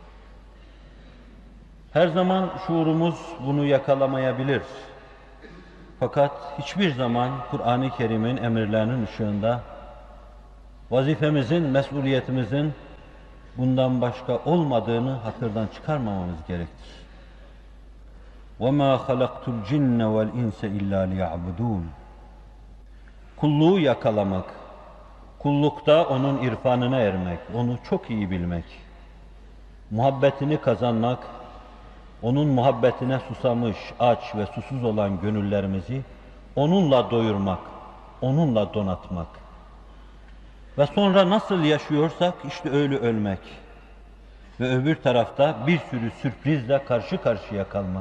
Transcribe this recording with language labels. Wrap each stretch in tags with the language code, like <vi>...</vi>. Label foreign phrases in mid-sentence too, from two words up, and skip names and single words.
<tr>Her zaman şuurumuz bunu yakalamayabilir. Fakat hiçbir zaman Kur'an-ı Kerim'in emirlerinin ışığında vazifemizin, mesuliyetimizin bundan başka olmadığını hatırdan çıkarmamamız gerektir.</tr> <ar>وَمَا خَلَقْتُ الْجِنَّ وَالْاِنْسَ اِلَّا لِيَعْبُدُونَ</ar> <tr>Kulluğu yakalamak, kullukta onun irfanına ermek, onu çok iyi bilmek, muhabbetini kazanmak, onun muhabbetine susamış, aç ve susuz olan gönüllerimizi onunla doyurmak, onunla donatmak ve sonra nasıl yaşıyorsak işte öyle ölmek ve öbür tarafta bir sürü sürprizle karşı karşıya kalmak.</tr>